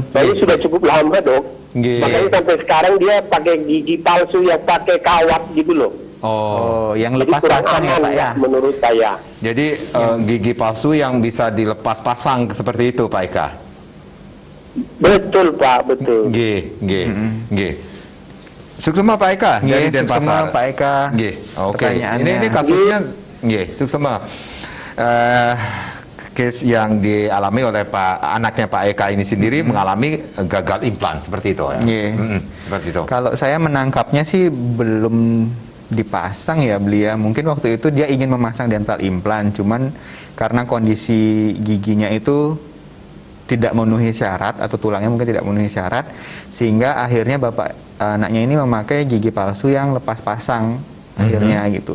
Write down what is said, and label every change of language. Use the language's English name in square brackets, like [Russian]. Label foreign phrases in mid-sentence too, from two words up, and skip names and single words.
[Indonesian] Tapi sudah cukup lama dok. Nggih. Makanya sampai sekarang dia pakai gigi palsu yang pakai kawat gitu loh. Oh, yang Jadi lepas kurang pasang ya aman Pak ya? menurut saya. Jadi gigi palsu yang bisa dilepas pasang seperti itu Pak Eka? Betul Pak, betul. [Balinese] Nggih. Suksema [Indonesian] Pak Eka dari Nggih, Denpasar. suksema Pak Eka. Nggih. Oke. Pertanyaannya. Ini kasusnya nggih, suksema. Case yang dialami oleh anaknya Pak Eka ini sendiri mengalami gagal implan seperti itu ya. Nggih. Seperti itu. Kalau saya menangkapnya sih belum dipasang ya beliau. Mungkin waktu itu dia ingin memasang [English] dental implan, [Indonesian] cuman karena kondisi giginya itu tidak memenuhi syarat atau tulangnya mungkin tidak memenuhi syarat, sehingga akhirnya anaknya ini memakai gigi palsu yang lepas pasang akhirnya gitu.